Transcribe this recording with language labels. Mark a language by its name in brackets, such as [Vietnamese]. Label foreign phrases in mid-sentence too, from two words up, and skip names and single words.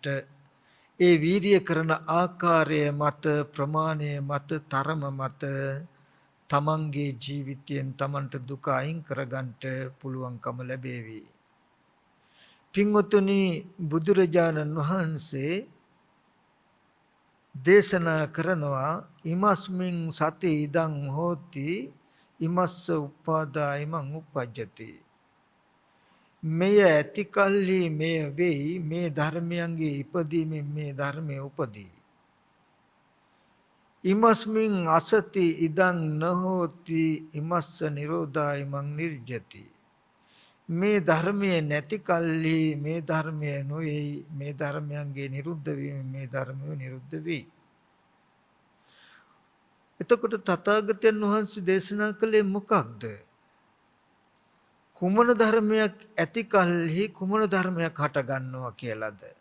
[Sinhala] ඒ වීරිය කරන ආකාරය මත ප්‍රමාණය මත තරම මත තමන්ගේ ජීවිතයෙන් තමන්ට දුක අයින් කරගන්නට පුළුවන්කම ලැබේවි. පින්වතුනි, බුදුරජාණන් වහන්සේ දේශනා කරනවා [Pali] ඉමස්මින් සති ඉදං හෝති ඉමස්ස උපාදා ඉමං උපජ්ජති. [Sinhala] මෙය ඇති කල්හි මෙය වෙයි, මේ ධර්මයන්ගේ ඉපදීමෙන් මේ ධර්මය උපදී. [Pali] ඉමස්මින් අසති ඉදං නහෝති ඉමස්ස නිරෝධා ඉමං නිර්ජති. [Sinhala] මේ ධර්මයේ නැති කල්හි මේ ධර්මය නොවේයි, මේ ධර්මයන්ගේ නිරුද්ධ වීම මේ ධර්මය නිරුද්ධ වෙයි. එතකොට තථාගතයන් වහන්සේ දේශනා කළේ මොකක්ද? කුමන ධර්මයක් ඇති කල්හි කුමන ධර්මයක් හට ගන්නවා කියලාද?